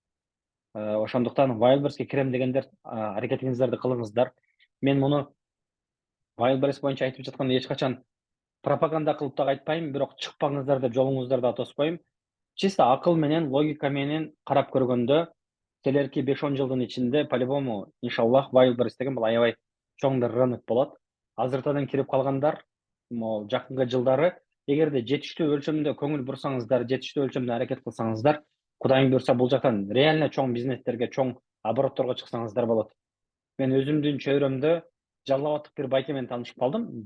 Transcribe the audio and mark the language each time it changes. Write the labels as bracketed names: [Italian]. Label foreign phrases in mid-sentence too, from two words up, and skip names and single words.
[Kyrgyz] Ошондуктан Wildberries'ке кирем дегендер аракетиңиздерди кылыңыздар. Мен муну Wildberries боюнча айтып жатканда эч качан пропаганда кылып да айтпайм, бирок чыкпаңыздар деп жолуңуздарды да тоспойм. Чисто акыл менен, логика менен карап көргөндө, келерки 5-10 жылдын ичинде по-любому, иншаллах, Wildberries деген бул аябай чоң бир рынок болот. Азыртадан кирип калгандар, могу жакынкы жылдары, эгерде жетиштүү өлчөмдө көңүл бурсаңыздар, жетиштүү өлчөмдө аракет кылсаңыздар, Кудайым буйрса бул жактан реально чоң бизнестерге, чоң оборотторго чыксаңыздар болот. Мен өзүмдүн чөйрөмдө Жалал Абадтык бир байке менен таанышып калдым.